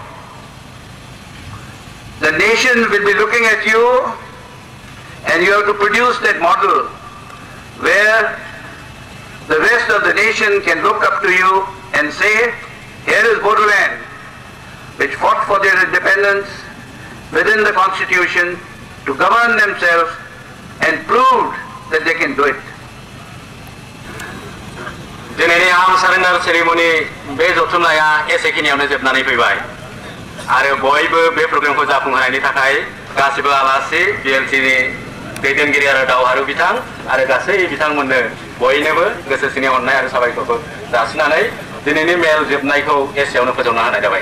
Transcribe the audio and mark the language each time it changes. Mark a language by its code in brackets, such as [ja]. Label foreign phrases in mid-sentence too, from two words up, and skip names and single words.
[en] The nation will be looking at you and you have to produce that model where the rest of the nation can look up to you and say, here is Bodoland, which fought for their independence within the constitution to govern themselves and proved that they can do it. [brx] दिनैनि [en] arm surrender ceremony [brx] बे जथुमनाया एसेखिनियावनो जोबनानै फैबाय आरो बयबो बे प्रग्रामखौ जाफुंहोनायनि थाखाय गासिबो आलासि बिएलटिनि दैदेनगिरि आरो दावहारु बिथां आरो गासै बिथांमोननो बयनोबो गोसो सिंनि अननाय आरो साबायखरखौ जासिनानै दिनैनि मेल जोबनायखौ एसेयावनो फोजोबना होनाय जाबाय।